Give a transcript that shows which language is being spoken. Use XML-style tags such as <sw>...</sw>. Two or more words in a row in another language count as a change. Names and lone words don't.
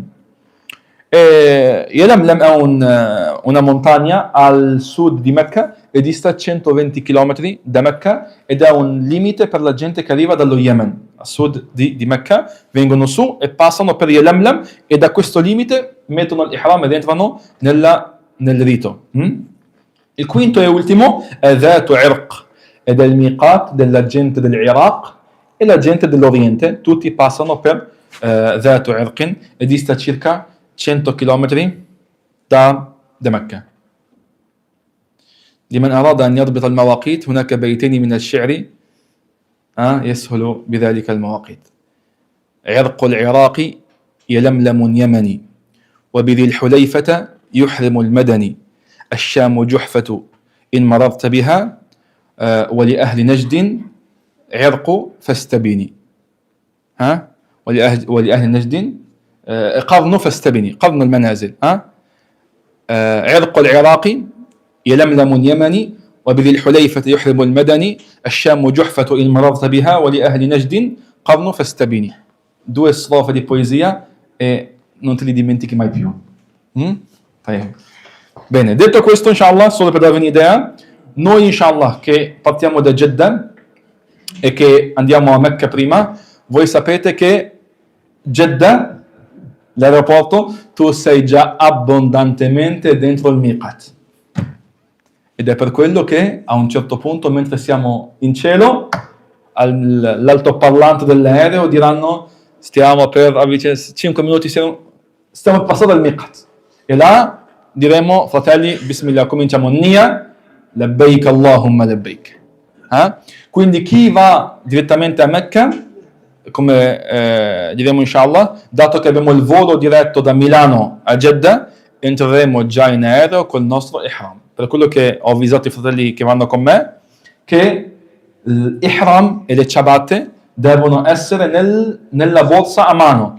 <it>Yalamlam è una montagna al sud di Mecca e dista 120 km da Mecca, ed è un limite per la gente che arriva dallo Yemen, a sud di Mecca, vengono su e passano per Yalamlam, e da questo limite mettono l'ihram ed entrano nel rito. Il quinto e ultimo è Dhatu Irq, ed è il miqat della gente dell'Iraq e la gente dell'Oriente, tutti passano per Dhatu Irqin, e dista circa 100 km da مكة.</it> <ar>لمن أراد أن يضبط المواقيت هناك بيتين من الشعر يسهل بذلك المواقيت. عرق العراق يلملم يمني وبذي الحليفة يحرم المدني الشام جحفة إن مررت بها ولأهل نجد عرق فاستبني ولأهل نجد قرن فاستبني قرن المنازل عرق العراق يلملم يمني وبذي الحليفة يحرم المدني الشام جحفة إن مررت بها ولأهل نجد قرن فاستبني.</ar> <it>Due strofe di poesia e non te li dimentichi mai più. Bene, detto questo, inshallah, solo per darvi un'idea, noi inshallah che partiamo da Jeddah e che andiamo a Mecca prima, voi sapete che Jeddah, l'aeroporto, tu sei già abbondantemente dentro il miqat. Ed è per quello che a un certo punto, mentre siamo in cielo, all'altoparlante dell'aereo diranno: stiamo per avvicinare 5 minuti, stiamo passando al miqat. E là diremo: fratelli, bismillah, cominciamo Nia,</it> <ar>لبيك اللهم لبيك.</ar> <it>Quindi chi va direttamente a Mecca, come diremo inshallah, dato che abbiamo il volo diretto da Milano a Jeddah, entreremo già in aereo col nostro ihram. Per quello che ho avvisato i fratelli che vanno con me, che l'ihram e le ciabatte devono essere nella borsa a mano.</it>